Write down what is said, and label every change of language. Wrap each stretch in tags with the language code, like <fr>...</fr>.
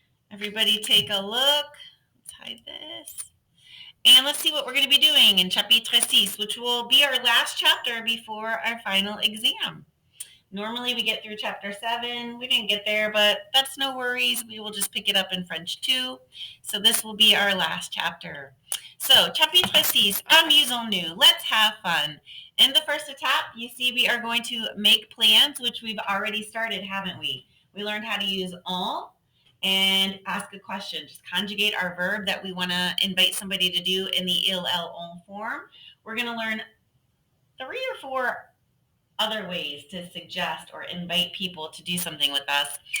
<en>Everybody take a look. Let's hide this. And let's see what we're going to be doing in chapitre 6, which will be our last chapter before our final exam. Normally we get through chapter 7. We didn't get there, but that's no worries. We will just pick it up in French too. So this will be our last chapter.</en> <fr>So, chapitre 6, amusons-nous.</fr> <en>Let's have fun. In the first étape, you see we are going to make plans, which we've already started, haven't we? We learned how to use en and ask a question. Just conjugate our verb that we want to invite somebody to do in the il, elle, on form. We're going to learn 3 or 4 other ways to suggest or invite people to do something with us.</en>